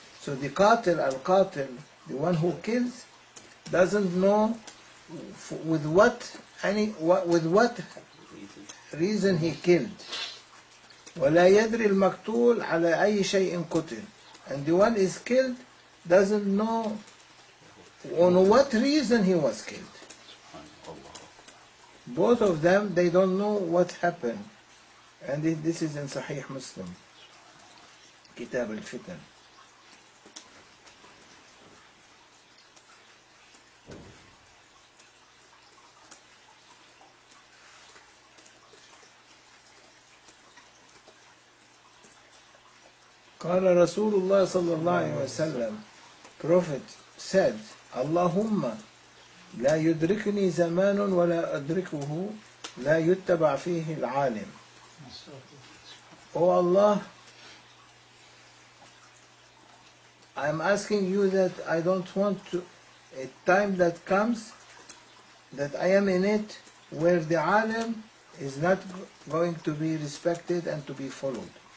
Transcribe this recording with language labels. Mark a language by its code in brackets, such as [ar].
[en] So the qatil, al-qatil, the one who kills, doesn't know with what reason he killed. [ar] ولا يدري المقتول على أي شيء قتل. [en] And the one is killed doesn't know on what reason he was killed. Both of them, they don't know what happened. And this is in Sahih Muslim, Kitab al-Fitan. [ar] قال رسول الله صلى الله عليه وسلم, [en] Prophet said, [ar] اللهم لا يدركني زمان ولا أدركه لا يتبع فيه العالم. [en] Oh Allah, I'm asking you that I don't want a time that comes that I am in it where the alim is not going to be respected and to be followed.